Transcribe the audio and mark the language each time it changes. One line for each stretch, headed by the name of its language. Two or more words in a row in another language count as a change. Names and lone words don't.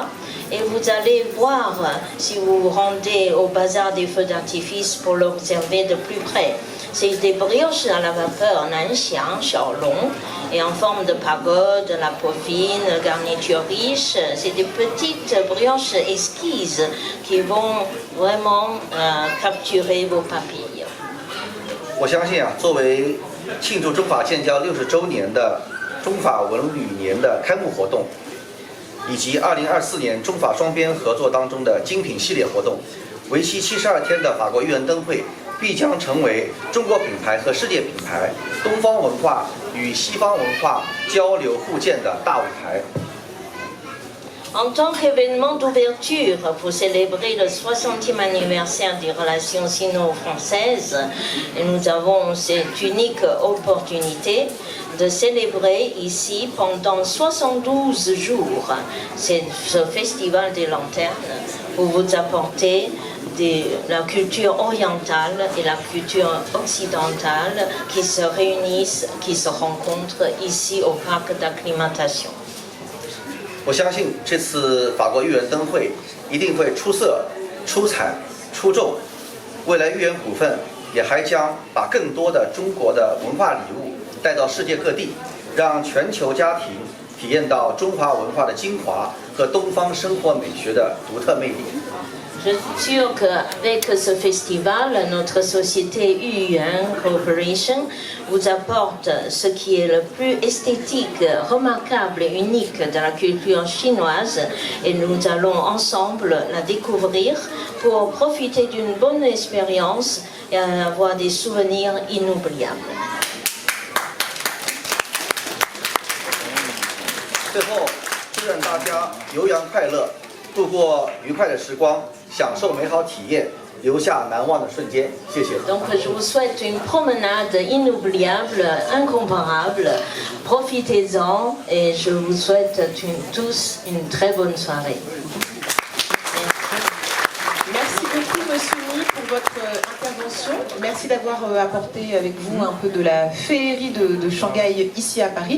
French: Et vous allez voir, si vous vous rendez au bazar des feux d'artifice pour l'observer de plus près, c'est des brioches à la vapeur Nanxiang, Xiaolong, et en forme de pagode, la peau fine, garniture riche. C'est des petites brioches esquisses qui vont vraiment capturer vos papilles.
Chinese: 我相信啊，作为庆祝中法建交60周年的中法文旅年的开幕活动，以及2024年中法双边合作当中的精品系列活动，为期72天的法国豫园灯会必将成为中国品牌和世界品牌东方文化与西方文化交流互鉴的大舞台。
French: En tant qu'événement d'ouverture pour célébrer le 60e anniversaire des relations sino-françaises, nous avons cette unique opportunité de célébrer ici pendant 72 jours ce festival des lanternes pour vous apporter la culture orientale et la culture occidentale qui se réunissent, qui se rencontrent ici au parc d'acclimatation.
Chinese: 我相信这次法国豫园灯会一定会出色、出彩、出众。未来豫园股份也还将把更多的中国的文化礼物带到世界各地，让全球家庭体验到中华文化的精华和东方生活美学的独特魅力。
French: Je suis sûre qu'avec ce festival, notre société UUN Corporation vous apporte ce qui est le plus esthétique, remarquable et unique de la culture chinoise et nous allons ensemble la découvrir pour profiter d'une bonne expérience et avoir des souvenirs inoubliables.
Chinese: 最后，祝愿大家游洋快乐，度过愉快的时光，享受美好体验，留下难忘的瞬间。谢谢。
French: Donc je vous souhaite une promenade inoubliable, incomparable. Profitez-en et je vous souhaite tous une très bonne soirée. Merci beaucoup, Monsieur Ni, pour votre intervention. Merci d'avoir apporté avec vous un peu de la féerie de Shanghai ici à Paris.